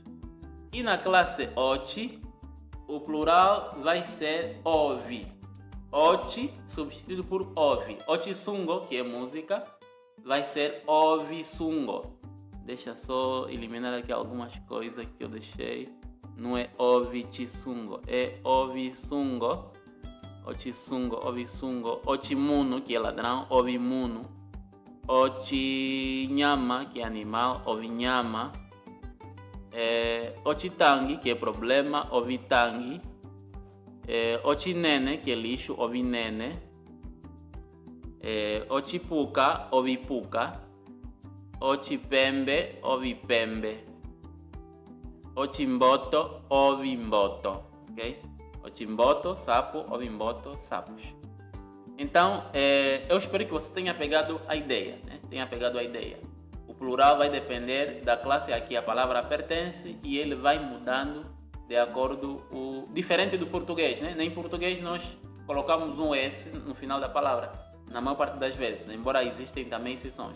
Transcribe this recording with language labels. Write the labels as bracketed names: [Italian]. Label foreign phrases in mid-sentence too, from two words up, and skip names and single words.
[Portuguese] E na classe Oti, o plural vai ser ovi. Oti substituído por ovi. Otisungo, que é música, vai ser ovisungo. Deixa só eliminar aqui algumas coisas que eu deixei. Não é ovichisungo, é ovisungo. [Umbundu] Otisungo, ovisungo. [Portuguese] Otimuno, que é ladrão, ovimuno. Otinyama, que é animal, ovinyama. Ochitangi, que é problema, ovitangi. Ochinene, que é lixo, ovinene. [Umbundu] Ochipuca, ovipuca. Ochipembe, ovipembe. Ochimboto, ovimboto. Ok? Ochimboto, sapo, ovimboto, [Portuguese] sapos. Então, eu espero que você tenha pegado a ideia. Né? O plural vai depender da classe a que a palavra pertence e ele vai mudando de acordo diferente do português, né? Em português nós colocamos um S no final da palavra, na maior parte das vezes, embora existem também exceções.